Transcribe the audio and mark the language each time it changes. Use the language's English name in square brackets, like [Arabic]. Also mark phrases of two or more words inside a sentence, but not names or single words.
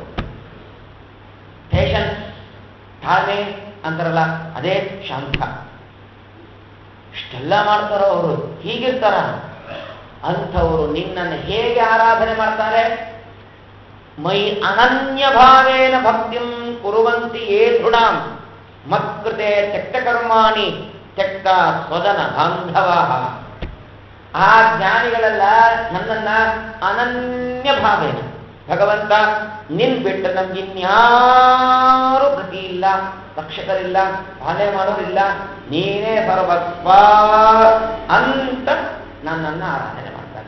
[Kannada] ಪೇಷನ್ಸ್, ತಾಳ್ಮೆ ಅಂತಾರಲ್ಲ, ಅದೇ ಶಾಂತ. ಇಷ್ಟೆಲ್ಲ ಮಾಡ್ತಾರೋ ಅವರು, ಹೀಗಿರ್ತಾರ ಅಂಥವರು ನಿನ್ನನ್ನು ಹೇಗೆ ಆರಾಧನೆ ಮಾಡ್ತಾರೆ? [Sanskrit] ಮೈ ಅನನ್ಯ ಭಾವೇನ ಭಕ್ತಿಂ ಕುರುವಂತಿ ಯೇ ದೃಢಾಂ ಮತ್ಕೃತೆ ತ್ಯಕ್ತ ಕರ್ಮಾಣಿ ತ್ಯಕ್ತ ಸ್ವದನ ಬಾಂಧವ. [Kannada] ಆ ಜ್ಞಾನಿಗಳೆಲ್ಲ ನನ್ನನ್ನ ಅನನ್ಯ ಭಾವೇನ, ಭಗವಂತ ನಿನ್ ಬಿಟ್ಟು ನಮ್ಗಿನ್ಯಾರು ಗತಿ ಇಲ್ಲ, ರಕ್ಷಕರಿಲ್ಲ, ಪಾಲನೆ ಮಾಡೋರಿಲ್ಲ, ನೀನೇ ಸರ್ವಸ್ವ ಅಂತ ನನ್ನನ್ನು ಆರಾಧನೆ ಮಾಡ್ತಾರೆ.